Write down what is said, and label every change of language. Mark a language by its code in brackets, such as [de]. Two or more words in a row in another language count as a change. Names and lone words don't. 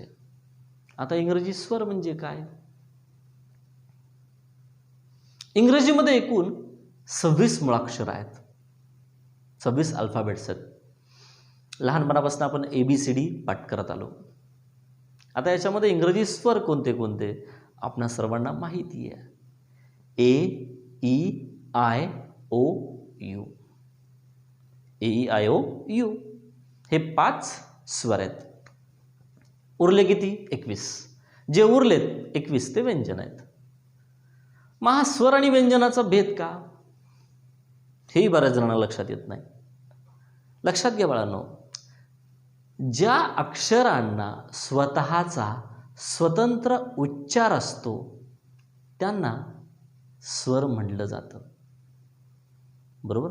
[mr] आता इंग्रजी स्वर म्हणजे काय? इंग्रजीमध्ये एकूण 26 मुळाक्षर आहेत, 26 अल्फाबेट्स आहेत. लहानपणापासून आपण ABCD पाठ करत आलो. आता याच्यामध्ये इंग्रजी स्वर कोणते कोणते आपणा सर्वांना माहिती आहे. A, E, I, O, U. A, E, I, O, U हे 5 स्वर आहेत. उरले किती? 21. जे उरलेत 21 ते व्यंजन आहेत. मग हा स्वर आणि व्यंजनाचा भेद का? हेही बऱ्याच जणांना लक्षात येत नाही. लक्षात घ्या बाळांनो, ज्या अक्षरांना स्वतःचा स्वतंत्र उच्चार असतो त्यांना स्वर म्हटलं जातं बरोबर.